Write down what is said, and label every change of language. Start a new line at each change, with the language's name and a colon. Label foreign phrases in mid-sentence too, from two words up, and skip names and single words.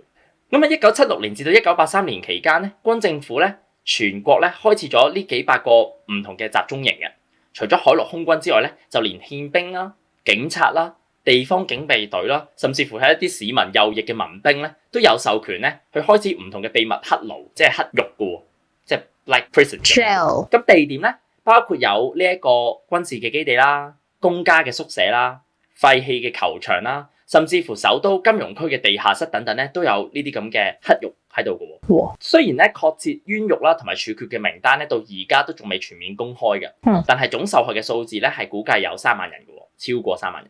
Cantonese: 咁喺1976年至到1983年期間咧，軍政府咧全國咧開設咗呢幾百個唔同嘅集中營嘅，除咗海陸空軍之外咧，就連憲兵啦、警察啦、 地方警備隊啦，甚至乎係一啲市民右翼嘅民兵咧，都有授權咧去開始唔同嘅秘密黑牢，即係黑獄嘅喎，即係
English: like prison。 Jail。
Cantonese: 咁地點咧，包括有呢一個軍事嘅基地啦、公家嘅宿舍啦、廢棄嘅球場啦，甚至乎首都金融區嘅地下室等等咧，都有呢啲咁嘅黑獄喺度嘅喎。哇！雖然咧確切冤獄啦同埋處決嘅名單咧，到而家都仲未全面公開嘅，但係總受害嘅數字咧係估計有3萬人嘅喎，超過3萬人。